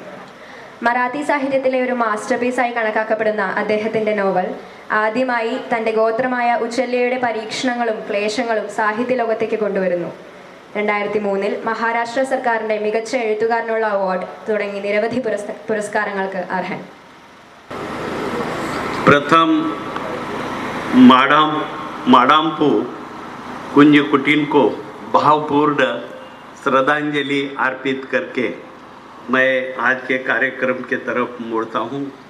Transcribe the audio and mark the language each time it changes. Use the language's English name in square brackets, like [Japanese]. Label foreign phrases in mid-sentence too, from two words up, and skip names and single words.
[Malayalam] മറാത്തി സാഹിത്യത്തിലെ ഒരു മാസ്റ്റർ പീസായി കണക്കാക്കപ്പെടുന്ന അദ്ദേഹത്തിൻ്റെ നോവൽ ആദ്യമായി തൻ്റെ ഗോത്രമായ ഉച്ചല്ലയുടെ പരീക്ഷണങ്ങളും ക്ലേശങ്ങളും സാഹിത്യ ലോകത്തേക്ക് കൊണ്ടുവരുന്നു. 2003 മഹാരാഷ്ട്ര സർക്കാരിൻ്റെ മികച്ച എഴുത്തുകാരനുള്ള അവാർഡ് തുടങ്ങി നിരവധി പുരസ്കാരങ്ങൾക്ക് അർഹൻ. [Hindi] प्रथम माडाम्पू कुंज कुटीन को भावपूर्ण श्रद्धांजलि अर्पित करके मैं आज के कार्यक्रम के तरफ मुड़ता हूँ.